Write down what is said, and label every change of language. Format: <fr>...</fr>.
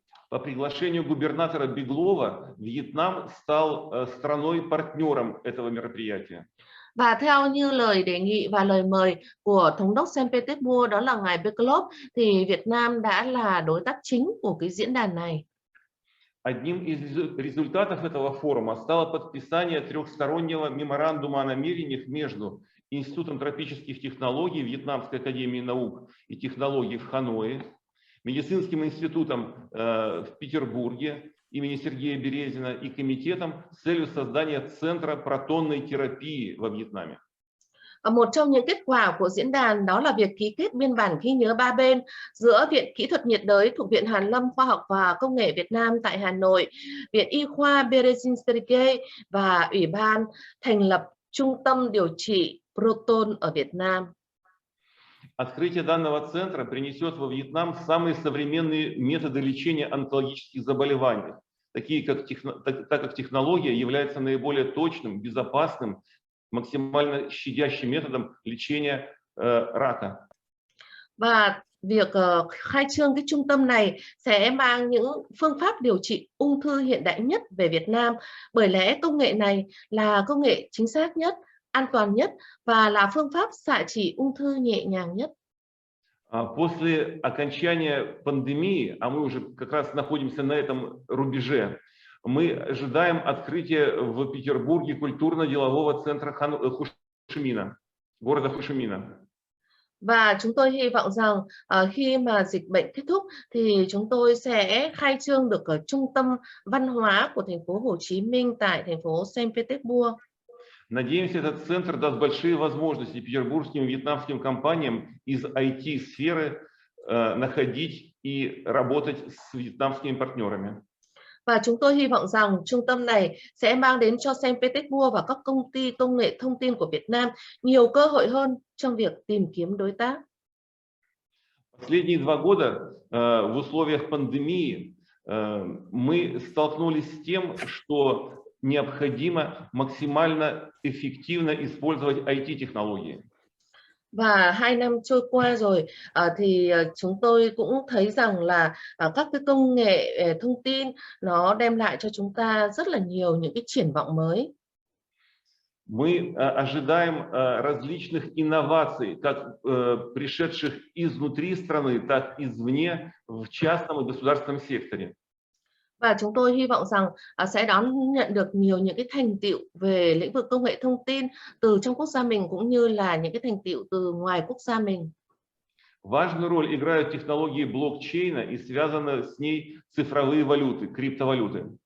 <ru>По приглашению губернатора Беглова Вьетнам стал страной-партнером этого мероприятия.</ru> <vi>Và theo như lời đề nghị và lời mời của Thống đốc Saint Petersburg, đó là ngài Beglov, thì Việt Nam đã là đối tác chính của cái diễn đàn này.</vi> <ru>Одним из результатов этого форума стало подписание трехстороннего меморандума о намерениях между Институтом тропических технологий Вьетнамской академии наук и технологий в Ханое, Медицинским институтом в Петербурге имени Сергея Березина и комитетом с целью создания Центра протонной терапии во Вьетнаме.</ru> <vi>Một trong những kết quả của diễn đàn đó là việc ký kết biên bản ghi nhớ 3 bên giữa Viện Kỹ thuật nhiệt đới thuộc Viện Hàn lâm Khoa học và Công nghệ Việt Nam tại Hà Nội, Viện Y khoa Berezin Sergei và Ủy ban thành lập Trung tâm điều trị proton ở Việt Nam.</vi> <ru>Открытие данного центра принесет во Вьетнам самые современные методы лечения онкологических заболеваний, так как технология является наиболее точным, безопасным, максимально щадящим методом лечения рака.</ru> <vi>Và việc khai trương cái trung tâm này sẽ mang những phương pháp điều trị ung thư hiện đại nhất về Việt Nam, bởi lẽ công nghệ này là công nghệ chính xác nhất, an toàn nhất và là phương pháp xạ trị ung thư nhẹ nhàng nhất.</vi> <ru>После окончания пандемии, а мы уже как раз находимся на этом рубеже, мы ожидаем открытия в Петербурге культурно-делового центра Хошимина, города Хошимина.</ru> <vi>Và chúng tôi hy vọng rằng khi mà dịch bệnh kết thúc thì chúng tôi sẽ khai trương được ở trung tâm văn hóa của thành phố Hồ Chí Minh tại thành phố Saint Petersburg.</vi> <ru>Надеемся, этот центр даст большие возможности петербургским и вьетнамским компаниям из IT-сферы находить и работать с вьетнамскими партнерами.</ru> <vi>Và chúng tôi hy vọng rằng trung tâm này sẽ mang đến cho Saint Petersburg và các công ty công nghệ thông tin của Việt Nam nhiều cơ hội hơn trong việc tìm kiếm đối tác.</vi> <ru>Последние 2 года в условиях пандемии мы столкнулись с тем, что необходимо максимально эффективно использовать IT-технологии.</ru> <vi>Và 2 năm trôi qua rồi thì chúng tôi cũng thấy rằng là các cái công nghệ thông tin nó đem lại cho chúng ta rất là nhiều những cái triển vọng mới.</vi> <ru>Мы ожидаем различных инноваций, как пришедших изнутри страны, так и извне в частном и государственном секторе.</ru> <vi>Và chúng tôi hy vọng rằng sẽ đón nhận được nhiều những cái thành tựu về lĩnh vực công nghệ thông tin từ trong quốc gia mình cũng như là những cái thành tựu từ ngoài quốc gia mình.</vi> <ru>Важную роль играют технологии блокчейна и связанные с ней цифровые валюты, криптовалюты.</ru>